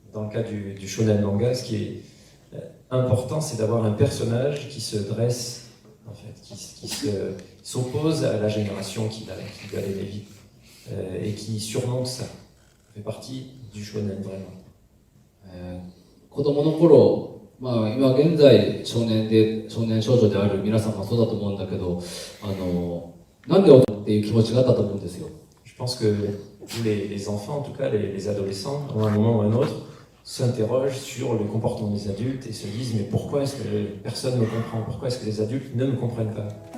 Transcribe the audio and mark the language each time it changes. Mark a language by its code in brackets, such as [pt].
[fr] Dans le cas du shonen manga, ce qui est important, c'est d'avoir un personnage qui se dresse, en fait, qui s'oppose à la génération qui doit aller vite, et qui surmonte ça. Ça fait partie du shonen vraiment. [ja] 子供の頃、今現在少年少女である皆さんもそうだと思うんだけど、なんでっていう気持ちがあったと思うんですよ。 [fr] Je pense que tous les enfants, en tout cas les adolescents, à un moment ou à un autre, s'interrogent sur le comportement des adultes et se disent mais pourquoi est-ce que personne ne me comprend? Pourquoi est-ce que les adultes ne me comprennent pas?